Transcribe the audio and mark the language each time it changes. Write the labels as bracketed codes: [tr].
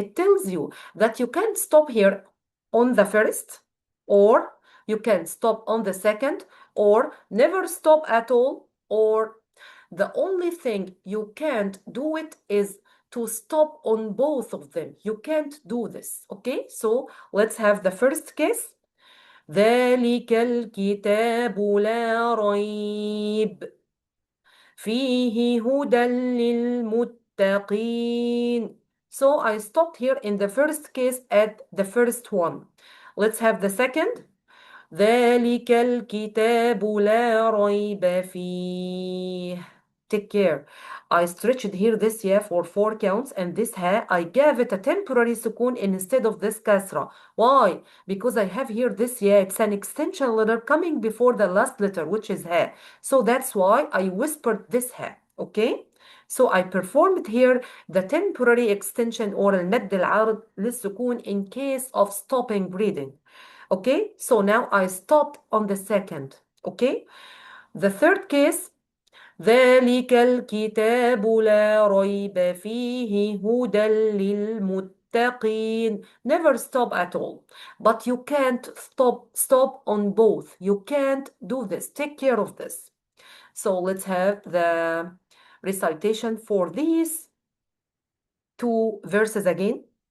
[en] It tells you that you can't stop here on the first, or you can stop on the second, or never stop at all, or the only thing you can't do it is to stop on both of them. You can't do this. Okay, so let's have the first case. [ar] ذلك الكتاب لا ريب فيه هدى للمتقين. [en] So I stopped here in the first case at the first one. Let's have the second. [ar] ذلك الكتاب لا ريب فيه. [en] Take care. I stretched here this yeah for 4 counts and this ha, I gave it a temporary sukoon instead of this kasra. Why? Because I have here this yeah, it's an extension letter coming before the last letter, which is ha. So that's why I whispered this ha. Okay? So I performed here the temporary extension or [ar] المد العارض للسكون [en] in case of stopping breathing. Okay, so now I stopped on the second. Okay, the third case, [ar] ذلك الكتاب لا ريب فيه هدى للمتقين. [en] Never stop at all, but you can't stop on both. You can't do this. Take care of this. So let's have the recitation for these 2 verses again.